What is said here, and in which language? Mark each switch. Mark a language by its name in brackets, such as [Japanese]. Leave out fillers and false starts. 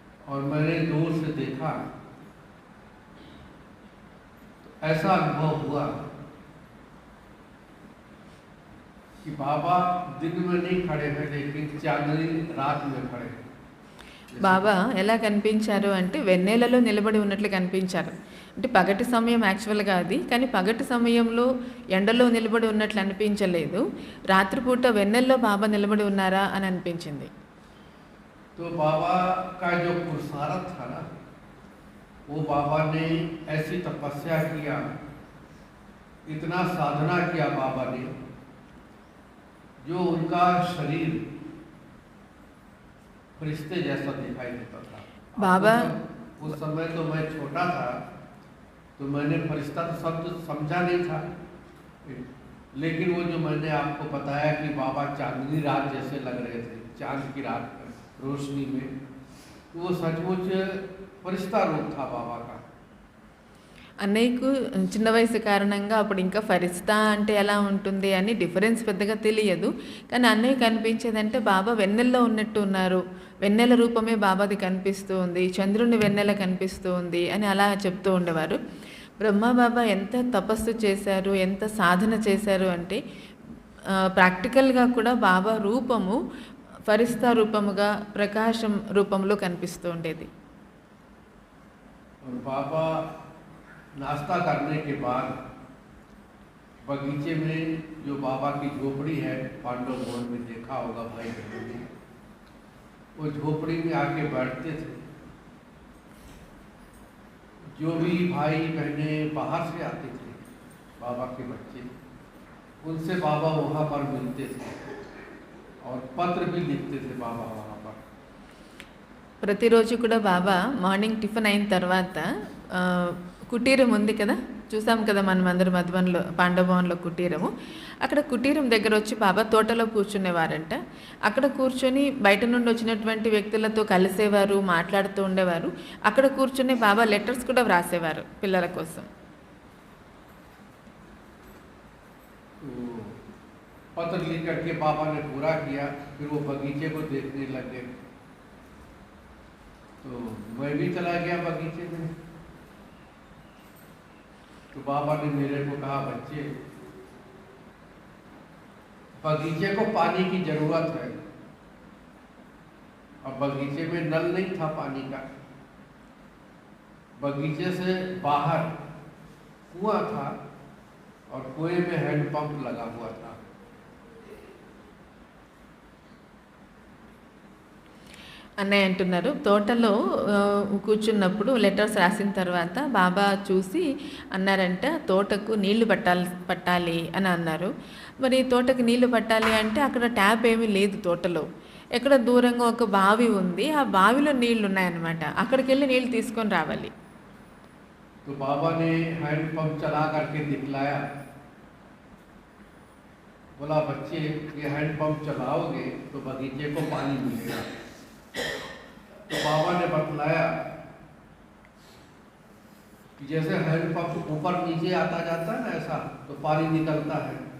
[Hindi] और मैंने दूर से देखा तो ऐसा अनुभव हुआ कि बाबा दिन में नहीं खड़े हैं लेकिन चांदनी रात में खड़े हैं. [Telugu] బాబా ఎలా కనిపించారు అంటే వెన్నెలలో నిలబడి ఉన్నట్లు కనిపించారు. అంటే పగటి సమయం యాక్చువల్గా అది, కానీ పగటి సమయంలో ఎండలో నిలబడి ఉన్నట్లు అనిపించలేదు. రాత్రిపూట వెన్నెల్లో బాబా నిలబడి ఉన్నారా అని అనిపించింది. [Hindi] तो बाबा का जो पुरुषार्थ था ना, वो बाबा ने ऐसी तपस्या किया, इतना साधना किया बाबा ने, जो उनका शरीर फरिश्ते जैसा दिखाई देता था. बाबा उस समय तो मैं छोटा था, तो मैंने फरिश्ता तो शब्द समझा नहीं था, लेकिन वो जो मैंने आपको बताया कि बाबा चांदनी रात जैसे लग रहे थे, चांद की रात रोशनी में, तो वो सचमुच फरिश्ता रूप था बाबा का. [Telugu] అన్నయ్యకు చిన్న వయసు కారణంగా అప్పుడు ఇంకా ఫరిస్తా అంటే ఎలా ఉంటుంది అని డిఫరెన్స్ పెద్దగా తెలియదు. కానీ అన్నయ్య కనిపించేదంటే బాబా వెన్నెల్లో ఉన్నట్టు ఉన్నారు, వెన్నెల రూపమే బాబాది కనిపిస్తూ ఉంది, చంద్రుని వెన్నెల కనిపిస్తూ ఉంది అని అలా చెప్తూ ఉండేవారు. బ్రహ్మబాబా ఎంత తపస్సు చేశారు, ఎంత సాధన చేశారు అంటే ప్రాక్టికల్గా కూడా బాబా రూపము ఫరిస్తా రూపముగా, ప్రకాశం రూపంలో కనిపిస్తూ ఉండేది. [Hindi] బాబా नाश्ता करने के बाद बगीचे में जो बाबा की झोपड़ी है, पांडव भवन में देखा होगा भाई बहनों ने, वो झोपड़ी में आके बैठते थे. जो भी भाई बहने बाहर से आते थे, बाबा के बच्चे, उनसे बाबा वहाँ पर मिलते थे और पत्र भी लिखते थे बाबा वहाँ पर. [Telugu] ప్రతిరోజు కూడా బాబా మార్నింగ్ టిఫిన్ అయిన తర్వాత కుటీరం ఉంది కదా, చూసాం కదా మనం అందరం మధువన్లో, పాండవభవన్లో కుటీరము. అక్కడ కుటీరం దగ్గర వచ్చి బాబా తోటలో కూర్చునేవారంట. అక్కడ కూర్చొని బయట నుండి వచ్చినటువంటి వ్యక్తులతో కలిసేవారు, మాట్లాడుతూ ఉండేవారు. అక్కడ కూర్చొని బాబా లెటర్స్ కూడా వ్రాసేవారు పిల్లల కోసం. [Hindi] पत्र लिख करके बाबा ने पूरा किया, फिर वो बगीचे को देखने लगे. तो मैं भी चला गया बगीचे में. तो बाबा ने मेरे को कहा, बच्चे बगीचे को पानी की जरूरत है. अब बगीचे में नल नहीं था पानी का, बगीचे से बाहर कुआं था और कुएं में हैंडपंप लगा हुआ था. [Telugu] అన్నయ్య అంటున్నారు, తోటలో కూర్చున్నప్పుడు లెటర్స్ రాసిన తర్వాత బాబా చూసి అన్నారంట, తోటకు నీళ్లు పట్టాలి అని అన్నారు. మరి తోటకు నీళ్లు పట్టాలి అంటే అక్కడ ట్యాప్ ఏమీ లేదు తోటలో, ఎక్కడ దూరంగా ఒక బావి ఉంది, ఆ బావిలో నీళ్లు ఉన్నాయన్నమాట. అక్కడికి వెళ్ళి నీళ్లు తీసుకొని రావాలి. [Hindi] तो बाबा ने हैंडपंप चला करके दिखलाया, बोला बच्चे ये हैंडपंप चलाओगे तो बगीचे को पानी मिलेगा. तो बाबा ने बतलाया कि जैसे हैंडपंप ऊपर नीचे आता जाता है ना, ऐसा तो पानी निकलता है.